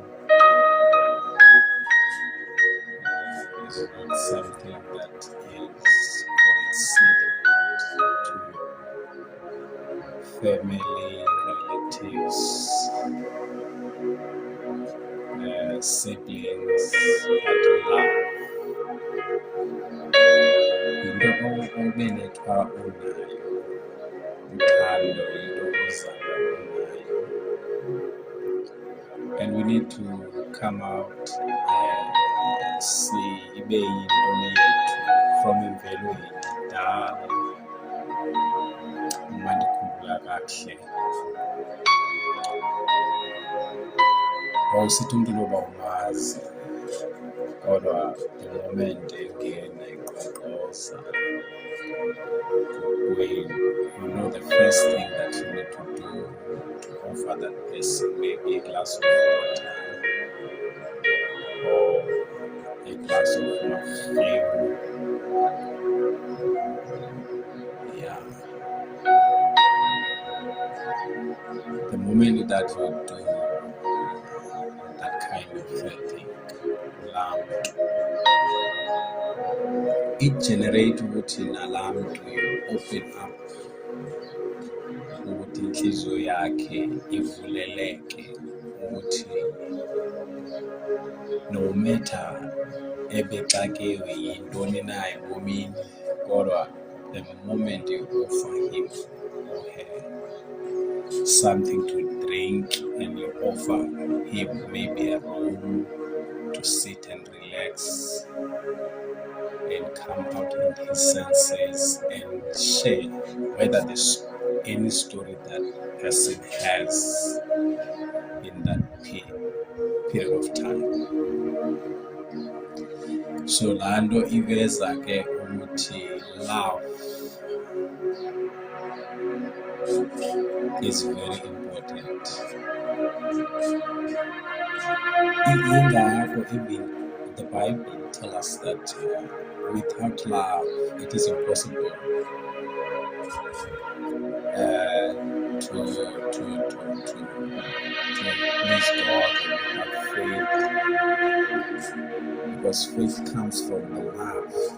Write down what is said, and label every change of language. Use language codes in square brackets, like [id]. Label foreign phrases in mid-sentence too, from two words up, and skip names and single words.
[en] It's not something that is considered to family, relatives, siblings, but love. [xh] Into obelethwa unayo, uthando into ozalwa unayo. [en] And we need to come out [xh] ibe yinto yethu [en] from [xh] imvelo yethu kudala. Uma ndikhumbula kakuhle, wawusithi umntu noba umazi, kodwa [en] the moment [xh] engena enkqonkqoza, [en] you know the first thing that you need to do to offer that person maybe a glass of water or a glass of perfume. Yeah. The moment that you do that kind of thing, love, it generates [xh] ukuthi nalaa mntu [en] open up [xh] ukuthi inhliziyo yakhe ivuleleke ukuthi [en] no matter [xh] ebexakewe yintoni na ebomini, kodwa [en] the moment you offer him or her something to drink and you offer him maybe a room to sit and relax and come out in his senses and share whether there's any story that person has in that period of time. [xh] So laa nto iveza ke ukuthi [en] love is very important. Ingakho even the Bible tells us that without love it is impossible to please God and have faith, because faith comes from the love.